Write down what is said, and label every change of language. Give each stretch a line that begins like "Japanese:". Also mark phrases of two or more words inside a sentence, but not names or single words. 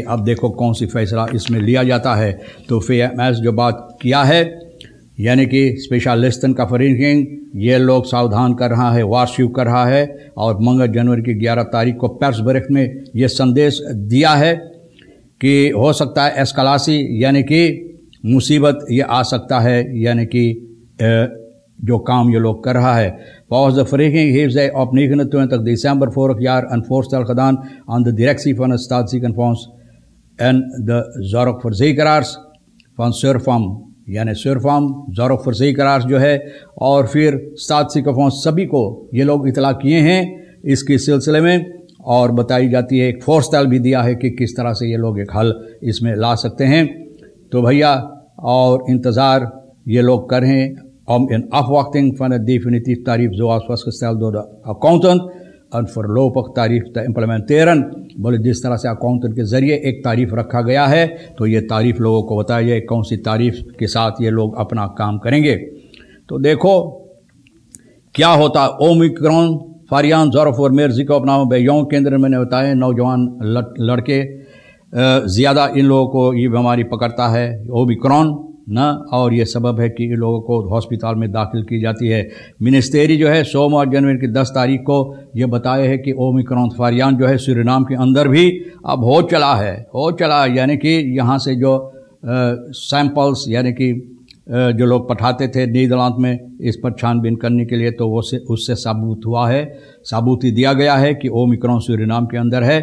Caribbean Hindustani: अब देखो कौन सी फैसला इसमें लिया जाता है। तो VMS जो बात किया है यानी कि स्पेशलिस्टन का फरीकिंग, ये लोग सावधान कर रहा है, वार्स्क्यू कर रहा है। और मंगल जनवरी की 11 तारीख को प्रेस ब्रीफ में ये संदेश दिया है कि हो सकता है एस्कलासी यानी कि मुसीबत ये आ सकता है, यानी कि जो काम ये लोग कर रहा है।
Dutch: Volgens de vereniging heeft zij op 29 december vorig jaar een voorstel gedaan aan de directie van het Staatsziekenfonds en de zorgverzekeraars van Surfam,
Caribbean Hindustani: यानी Surfam zorgverzekeraars जो है, और फिर Staatsziekenfonds सभी को ये लोग इतला किए हैं इसके सिलसिले में। और बताई जाती है एक फोरस्टेल भी दिया है कि किस तरह से ये लोग एक हल इसमें ला सकते हैं। तो भैया और इंतज़ार ये लोग कर रहे हैं
Dutch: om in afwachting van het definitief tarief zoals vastgesteld door de accountant een voorlopig tarief te implementeren।
Caribbean Hindustani: बोले जिस तरह से अकाउंटेंट के ज़रिए एक तारीफ रखा गया है तो ये तारीफ लोगों को बताया जाए कौन सी तारीफ के साथ ये लोग अपना काम करेंगे। तो देखो क्या होता।
Dutch: ओमिक्रॉन variant zorg voor meer ziekenopname bij jonge kinderen,
Caribbean Hindustani: मैंने बताया नौजवान लड़के ज़्यादा इन लोगों को ये बीमारी पकड़ता है ओमिक्रॉन ना, और ये सबब है कि इन लोगों को हॉस्पिटल में दाखिल की जाती है। मिनिस्ट्री जो है सोमवार जनवरी की 10 तारीख को ये बताया है कि ओमिक्रॉन variant जो है सूरीनाम के अंदर भी अब हो चला यानी कि यहाँ से जो सैंपल्स यानी कि जो लोग पठाते थे नीदरलैंड में इस पर छानबीन करने के लिए, तो वो उससे साबूती दिया गया है कि ओमिक्रॉन सूरीनाम के अंदर है।